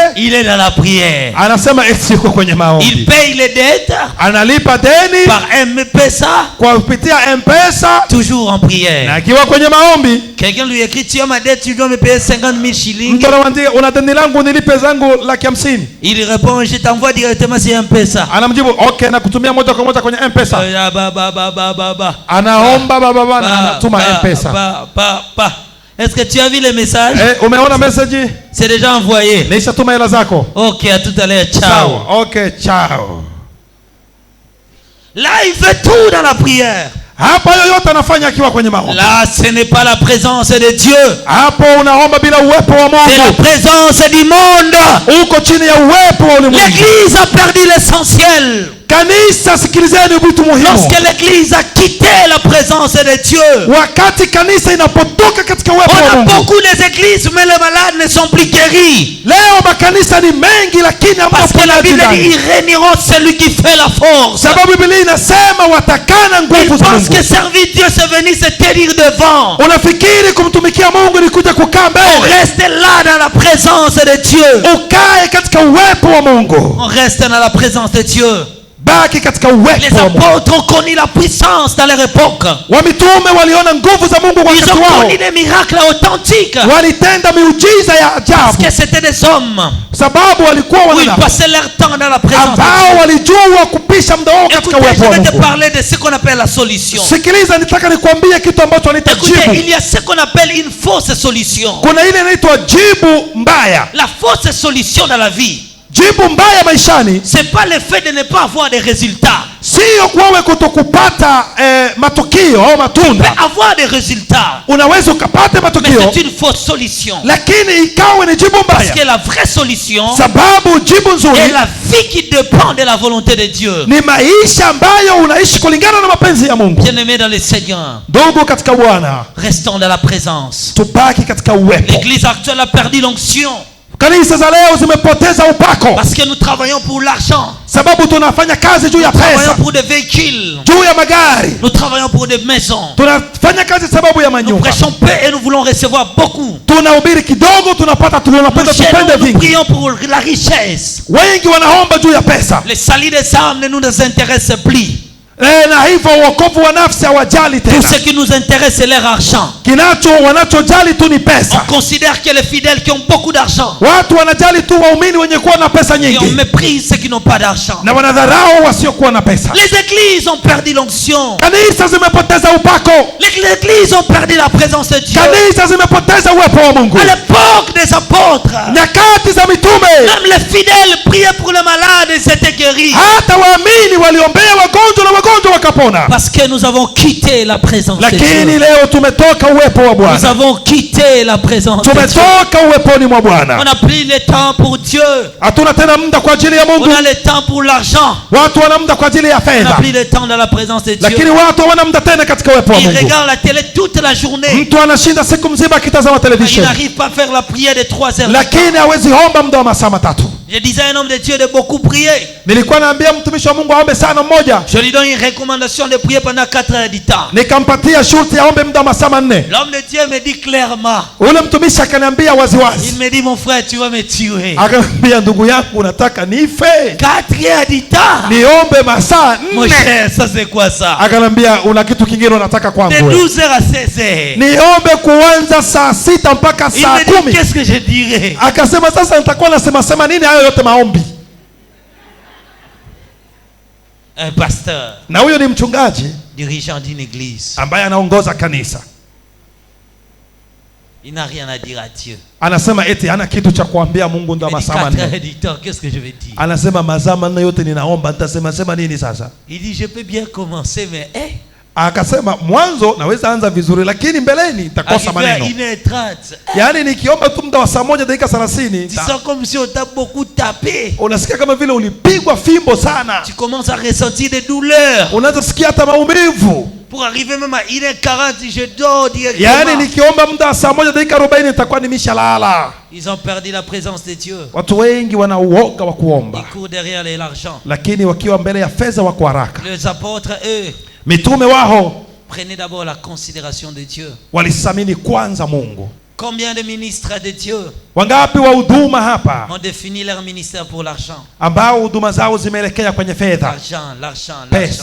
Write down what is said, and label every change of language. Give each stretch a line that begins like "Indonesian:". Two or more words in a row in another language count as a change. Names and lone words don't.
French: Il est dans la prière.
Swahili: Anasema eti yuko kwenye maombi.
French: Il paye les dettes.
Swahili: Analipa deni
French: Par M-Pesa.
Swahili: kwa kupitia M-Pesa.
French: Toujours en prière.
Swahili: Na akiwa kwenye maombi.
French: Quelqu'un lui écrit, tu as ma dette, tu dois me payer 50 000 shillings.
Swahili: Mtu anamwambia una deni langu nilipe zangu 150,000.
French: Il répond, je t'envoie directement sur M-Pesa.
Swahili: Anamjibu okay, nakutumia moja kwa moja kwenye M-Pesa. Anaomba baba na anatuma M-Pesa.
French: Est-ce que tu as vu le message?
Swahili: Umeona message?
French: C'est déjà envoyé.
Swahili: Nishatuma hela zako.
French: Ok, à tout à l'heure. Ciao.
Swahili: Sawa. Okay, ciao.
French: Là, il fait tout dans la prière.
Swahili: Hapa yoyote anafanya akiwa kwenye maombi.
French: Là, ce n'est pas la présence de Dieu.
Swahili: Hapo unaomba bila uwepo wa Mungu.
French: C'est la présence du monde.
Swahili: Uko chini ya uwepo wa ulimwengu.
French: L'église a perdu l'essentiel.
Swahili: Kanisa, sikilizeni vitu muhimu.
French: Lorsque l'église a quitté la présence de Dieu.
Swahili: Wakati kanisa inapotoka katika uwepo wa Mungu.
French: On a beaucoup d'églises mais les malades ne sont plus guéris.
Swahili: Leo makanisa ni mengi lakini
French: parce que la Bible dit ils régneront celui qui fait la force.
Swahili: Sababu Biblia inasema watakana nguvu za Mungu.
French: Parce que servir Dieu c'est venir se tenir devant.
Swahili: Unafikiri kumtumikia Mungu ni kuja kukaa mbele?
French: On reste là dans la présence de Dieu.
Swahili: Ukae katika uwepo wa Mungu.
French: On reste dans la présence de Dieu.
Swahili: Baki katika uwepo wa Mungu.
French: Les apôtres ont connu la puissance dans leur époque.
Swahili: Wamitume waliona nguvu za Mungu wakati wao.
French: Ils ont connu des miracles authentiques.
Swahili: Walitenda miujiza ya ajabu.
French: Parce que c'était des hommes.
Swahili: Sababu walikuwa
French: ils passaient leur temps dans la présence de Dieu.
Swahili: Ambao walijua kupisha muda wao katika uwepo wa Mungu.
French: Je vais te parler de ce qu'on appelle la solution.
Swahili: Sikiliza, nitaka nikwambie kitu ambacho wanaita jibu.
French: Écoutez, il y a ce qu'on appelle une fausse solution.
Swahili: Kuna ile inaitwa jibu mbaya.
French: La fausse solution dans la vie.
Swahili: Jibu mbaya maishani,
French: c'est pas le fait de ne pas avoir des résultats.
Swahili: Sio wewe kutokupata matokeo au matunda.
French: Avoir des résultats.
Swahili: Unaweza ukapata matokeo.
French: Mais c'est une fausse solution.
Swahili: Lakini ikawa ni jibu mbaya.
French: Parce que la vraie solution,
Swahili: sababu jibu nzuri,
French: est la vie qui dépend de la volonté de Dieu.
Swahili: Ni maisha ambayo unaishi kulingana na mapenzi ya Mungu.
French: Bien-aimés dans le Seigneur.
Swahili: Ndugu katika Bwana.
French: Restons dans la présence.
Swahili: Tubaki katika uwepo.
French: L'église actuelle a perdu l'onction.
Swahili: Kanisa za leo zimepoteza upako.
French: Parce que nous travaillons pour l'argent.
Swahili: Sababu tunafanya kazi juu ya pesa.
French: Nous travaillons pour des véhicules.
Swahili: Juu ya magari.
French: Nous travaillons pour des maisons.
Swahili: Tunafanya kazi sababu ya manyumba.
French: Nous prêchons peu et nous voulons recevoir beaucoup.
Swahili: Tunahubiri kidogo tunapata tunapenda tupende vingi.
French: Nous prions pour la richesse.
Swahili: Wengi wanaomba juu ya pesa.
French: Le salut des âmes ne nous intéresse plus.
Swahili: Na hivyo wokovu wa nafsi hawajali tena.
French: Tout ce qui nous intéresse c'est leur argent.
Swahili: Wanachojali tu ni pesa.
French: On considère que les fidèles qui ont beaucoup d'argent.
Swahili: Watu wanajali tu waumini wenye kuwa na pesa nyingi.
French: Et on méprise ceux qui n'ont pas d'argent.
Swahili: Na wanadharau wasiokuwa na pesa.
French: Les églises ont perdu l'onction.
Swahili: Kanisa zimepoteza upako.
French: Les églises ont perdu la présence de Dieu.
Swahili: Kanisa zimepoteza uwepo wa Mungu.
French: À l'époque des apôtres,
Swahili: nyakati za mitume,
French: même les fidèles priaient pour les malades et s'étaient guéris.
Swahili: Hata waamini waliombea wagonjwa na wagonjwa wakapona.
French: Parce que nous avons quitté la présence de Dieu.
Swahili: Lakini leo tumetoka uwepo wa Bwana.
French: Nous avons quitté la présence de Dieu.
Swahili: Tumetoka uweponi mwa Bwana.
French: On a pris le temps pour Dieu.
Swahili: Hatuna tena muda kwa ajili ya Mungu.
French: On a le temps pour l'argent.
Swahili: Watu wana muda kwa ajili ya fedha.
French: On a pris le temps dans la présence de Dieu.
Swahili: Lakini watu hawana muda tena katika uwepo wa Mungu.
French: Ils regardent la télé toute la journée.
Swahili: Mtu anashinda siku mzima akitazama television.
French: Il n'arrive pas à faire la prière de 3 heures.
Swahili: Lakini hawezi omba muda wa masaa 3.
French: Je disais à un homme de Dieu de beaucoup prier.
Swahili: Nilikuwa naambia mtumishi wa Mungu aombe sana mmoja.
French: Je lui donne une recommandation de prier pendant 4 heures du temps.
Swahili: Nikampatia shurti aombe muda wa masaa 4.
French: L'homme de Dieu me dit clairement.
Swahili: Ule mtumishi akaniambia waziwazi.
French: Il me dit mon frère tu vas me tuer.
Swahili: Akaniambia ndugu yangu unataka nife?
French: 4 heures du temps.
Swahili: Niombe masaa 4.
French: Mon cher, ça c'est quoi ça?
Swahili: Akaniambia una kitu kingine unataka kwangu de wewe?
French: 12 heures à 16 heures.
Swahili: Niombe kuanza saa 6 mpaka saa 10.
French: Il me dit qu'est-ce que je dirais?
Swahili: Akasema sasa nitakuwa nasema nini hayo yote maombi?
French: Un pasteur.
Swahili: Na huyo ni mchungaji
French: dirigeant d'une église.
Swahili: Ambaye anaongoza kanisa.
French: Il n'a rien à dire à Dieu.
Swahili: Anasema eti hana kitu cha kuambia Mungu ndo masaa 4.
French: Qu'est-ce que je vais dire?
Swahili: Anasema masaa 4 yote ninaomba nitasema nini sasa?
French: Il dit je peux bien commencer mais
Swahili: akasema mwanzo naweza anza vizuri lakini mbeleni nitakosa maneno. Yaani nikiomba tu muda wa saa 1 dakika 30.
French: Tu sens comme si on t'a beaucoup tapé.
Swahili: Unasikia kama vile ulipigwa fimbo sana.
French: Tu commences à ressentir des douleurs.
Swahili: Unaanza kusikia hata maumivu.
French: Pour arriver même à 1h40 je dors directement.
Swahili: Yaani nikiomba muda wa saa 1 dakika 40 nitakuwa nimeshalala.
French: Ils ont perdu la présence de Dieu.
Swahili: Watu wengi wanauoga wa kuomba.
French: Ils courent derrière l'argent.
Swahili: Lakini wakiwa mbele ya fedha wako haraka.
French: Les apôtres eux
Swahili: mitume wao
French: prenez d'abord la considération de Dieu.
Swahili: Walisamini kwanza Mungu.
French: Combien de ministres de Dieu
Swahili: wangapi wa huduma hapa
French: ont défini leur ministère pour l'argent?
Swahili: Ambao huduma zao zimeelekea kwenye fedha.
French: L'argent.